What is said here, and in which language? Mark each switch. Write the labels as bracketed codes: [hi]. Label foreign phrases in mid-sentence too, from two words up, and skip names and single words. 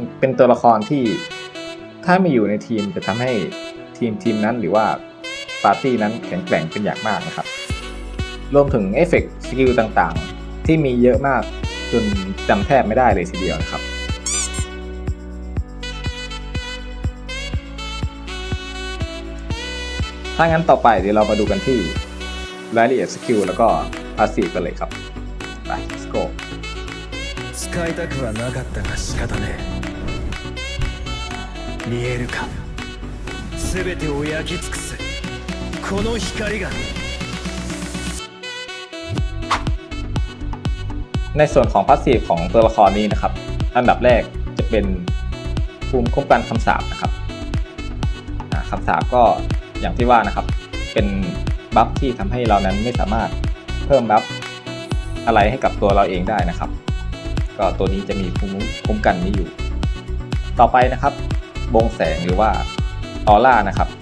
[th] เป็นตัวละครที่ถ้าไม่อยู่ในทีมจะทำให้ทีมนั้นหรือว่าปาร์ตี้นั้นแข็งแกร่งเป็นอย่างมากนะครับรวมถึงเอฟเฟกต์สกิลต่างๆที่มีเยอะมากจนจำแทบไม่ได้เลยทีเดียวนะครับถ้างั้นต่อไปเดี๋ยวเรามาดูกันที่รายละเอียดสกิลแล้วก็พาสซีฟกันเลยครับไป [en] let's go [ja] 使いたくはなかったが仕方ねえ見えるか全てを焼き尽くすこの光が [th] ในส่วนของพาสซีฟของตัวละครนี้นะครับอันดับแรกจะเป็นภูมิคุ้มกันคำสาปนะครับคำสาปก็อย่างที่ว่านะครับเป็นบัฟที่ทำให้เรานั้นไม่สามารถเพิ่มบัฟอะไรให้กับตัวเราเองได้นะครับก็ตัวนี้จะมีภูมิคุ้มกันนี้อยู่ต่อไปนะครับวงแสงหรือว่าออร่านะครับ